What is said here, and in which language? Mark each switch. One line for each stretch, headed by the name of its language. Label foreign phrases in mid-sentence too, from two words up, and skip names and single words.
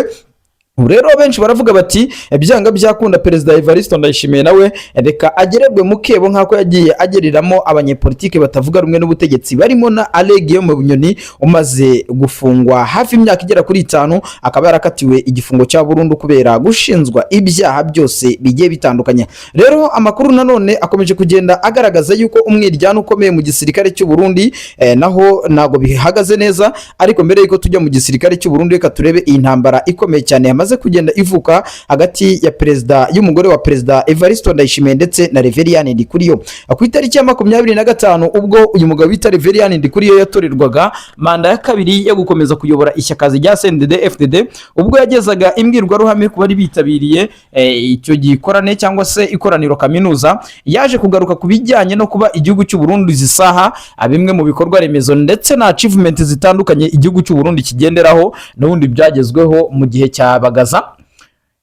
Kinyarwanda: Rero benshi baravuga bati byanga byakunda Perezida Evariste Ndayishimiye nawe reka agererwe mu kebo nk'ako yagiye ageriramo abanyepolitike batavuga rumwe n'ubutegetsi, barimo na Aregewe Bunyoni umaze gufungwa hafi imyaka igera kuri 5, akaba yarakatiwe igifungo cya burundu kubera gushinzwa ibyaha byose bigiye bitandukanye. Rero amakuru nanone akomeje kugenda agaragaza yuko umwiryano ukomeye mu gisirikare cy'u Burundi naho nago bihagaze neza, ariko mbere yuko tujya mu gisirikare cy'u Burundi reka turebe iyi ntambara ikomeye cyane yamaze kugenda ivuka hagati ya Perezida y'umugore wa Perezida Evariste Ndayishimiye ndetse na Reverien Ndikuriyo. Ku itariki ya 25 ubwo uyu mugabo bita Reverien Ndikuriyo yatorerwaga manda ya kabiri yo gukomeza kuyobora ishyaka rya CNDD-FDD, ubwo yagezaga imbwirwaruhame ku bari bitabiriye icyo gikorane cyangwa se ikoraniro kaminuza, yaje kugaruka ku bijyanye no kuba igihugu cy'u Burundi zisaha bimwe mu bikorwa remezo ndetse na achievement zitandukanye igihugu cy'u Burundi kigenderaho n'ubundi byagezweho mu gihe cya Bagaza.